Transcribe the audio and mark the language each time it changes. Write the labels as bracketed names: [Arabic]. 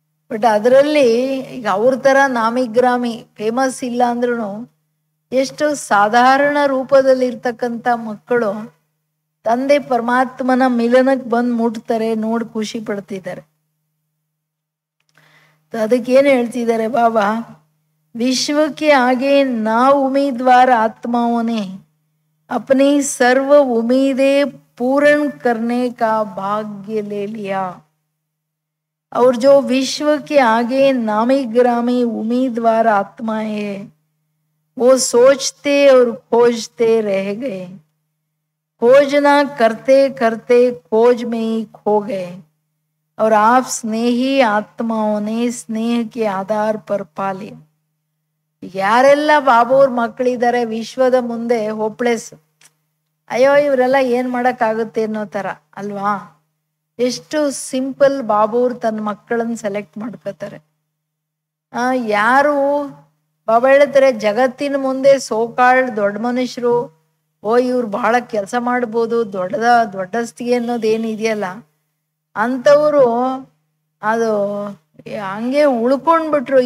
[Kannada] But ಅದರಲ್ಲಿ ಈಗ ಅವ್ರ ತರ ನಾಮಿಗ್ರಾಮಿ ಫೇಮಸ್ ಇಲ್ಲ ಅಂದ್ರೂ ಎಷ್ಟು ಸಾಧಾರಣ ರೂಪದಲ್ಲಿ ಇರ್ತಕ್ಕಂಥ ಮಕ್ಕಳು ತಂದೆ ಪರಮಾತ್ಮನ ಮಿಲನಕ್ಕೆ ಬಂದು ಮುಟ್ತಾರೆ, ನೋಡಿ ಖುಷಿ ಪಡ್ತಿದ್ದಾರೆ. ಅದಕ್ಕೇನು ಹೇಳ್ತಿದ್ದಾರೆ ಬಾಬಾ, ವಿಶ್ವಕ್ಕೆ [Hindi] आगे ना उम्मीदवार आत्माओं ने अपनी सर्व उम्मीदें पूर्ण करने का भाग्य ले लिया, और जो विश्व के आगे नामी ग्रामी उम्मीदवार आत्माएं हैं वो सोचते और खोजते रह गए, खोजना करते करते खोज में ही खो गए, और आप स्नेही आत्माओं ने स्नेह के आधार पर पा लिया. [Kannada] ಯಾರೆಲ್ಲ ಬಾಬೂರ್ ಮಕ್ಕಳಿದ್ದಾರೆ ವಿಶ್ವದ ಮುಂದೆ ಹೋಪ್ಲೆಸ್, ಅಯ್ಯೋ ಇವರೆಲ್ಲ ಏನ್ ಮಾಡಕ್ಕಾಗುತ್ತೆ ಅನ್ನೋ ತರ ಅಲ್ವಾ? ಎಷ್ಟು ಸಿಂಪಲ್ ಬಾಬೂರ್ ತನ್ನ ಮಕ್ಕಳನ್ನ ಸೆಲೆಕ್ಟ್ ಮಾಡ್ಕೋತಾರೆ. ಯಾರು ಬಾಬಾ ಹೇಳ್ತಾರೆ ಜಗತ್ತಿನ ಮುಂದೆ ಸೋಕಾಳ್ ದೊಡ್ಡ ಮನುಷ್ಯರು, ಇವ್ರು ಬಹಳ ಕೆಲಸ ಮಾಡ್ಬೋದು, ದೊಡ್ಡಸ್ತಿಗೆ ಅನ್ನೋದು ಏನಿದೆಯಲ್ಲ ಅಂಥವ್ರು ಅದು ಹಂಗೆ ಉಳ್ಕೊಂಡ್ಬಿಟ್ರು.